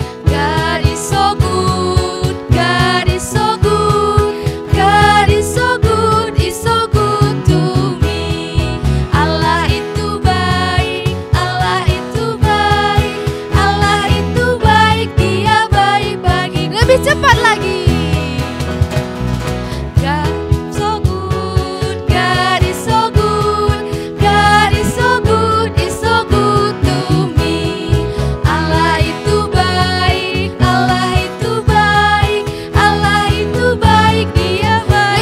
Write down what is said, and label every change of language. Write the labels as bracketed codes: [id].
[en] God is so good, God is so good, God is so good, is so good to me. [id] Allah itu baik, Allah itu baik, Allah itu baik, Dia baik bagiku. Lebih cepat lagi. [en] God is so good, God is so good, God is so good, is so good to me. [id] Allah itu baik, Allah itu baik, Allah itu baik, Dia baik.